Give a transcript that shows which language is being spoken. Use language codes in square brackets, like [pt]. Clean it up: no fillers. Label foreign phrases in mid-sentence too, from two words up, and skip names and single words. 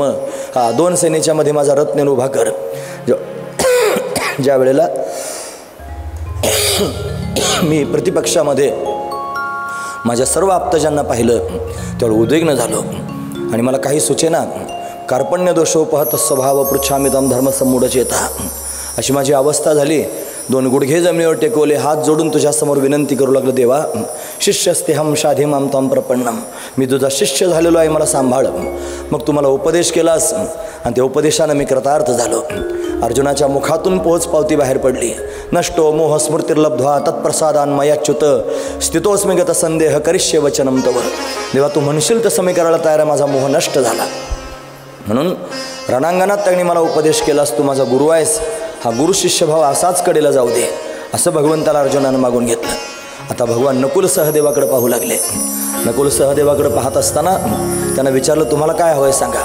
[mr] दोन सेनेच्या मध्ये माझा रथ नेऊन उभा कर. ज्या वेळेला मी प्रतिपक्षामध्ये माझ्या सर्व आपतजांना पाहिलं त्यावेळी उद्विग्न झालो आणि मला काही सुचेना. [sa] कार्पण्य दोषोपहत स्वभाव पृच्छामितम धर्मसम्मूढचेता, [mr] अशी माझी अवस्था झाली. दोन गुडघे जमिनीवर टेकवले, हात जोडून तुझ्यासमोर विनंती करू लागलो, [sa] देवा, शिष्यस्तेहम शाधिमाम तम प्रपन्नम. [mr] मी तुझा शिष्य झालेलो आहे, मला सांभाळ. मग तू मला उपदेश केलास आणि त्या उपदेशानं मी कृतार्थ झालो. अर्जुनाच्या मुखातून पोहोच पावती बाहेर पडली. [sa] नष्टो मोह स्मृतिर्लब्ध्वा तत्प्रसादान मयाच्युत स्थितोस्मी गत संदेह करिष्ये वचनम तव. [mr] देवा, तू म्हणशील तसं मी करायला तयार आहे, माझा मोह नष्ट झाला. म्हणून रणांगणात त्यांनी मला उपदेश केलास, तू माझा गुरु आहेस, हा गुरु शिष्यभाव असाच कडेला जाऊ दे, असं भगवंताला अर्जुनानं मागून घेतलं. आता भगवान नकुल सहदेवाकडे पाहू लागले. नकुल सहदेवाकडे पाहत असताना त्यांना विचारलं, तुम्हाला काय हवं आहे सांगा.